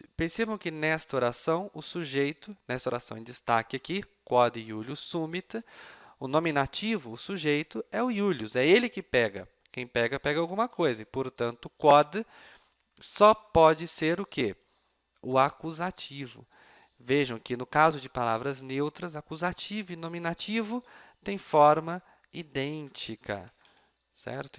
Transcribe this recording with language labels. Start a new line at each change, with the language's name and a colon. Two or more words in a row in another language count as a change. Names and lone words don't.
Portuguese: Percebam que nesta oração, o sujeito, nesta oração em destaque aqui,
Latin: quod Julius sumit,
Portuguese: o nominativo, o sujeito, é o Julius, é ele que pega. Quem pega, pega alguma coisa. E, portanto, quod só pode ser o quê? O acusativo. Vejam que, no caso de palavras neutras, acusativo e nominativo têm forma idêntica, certo?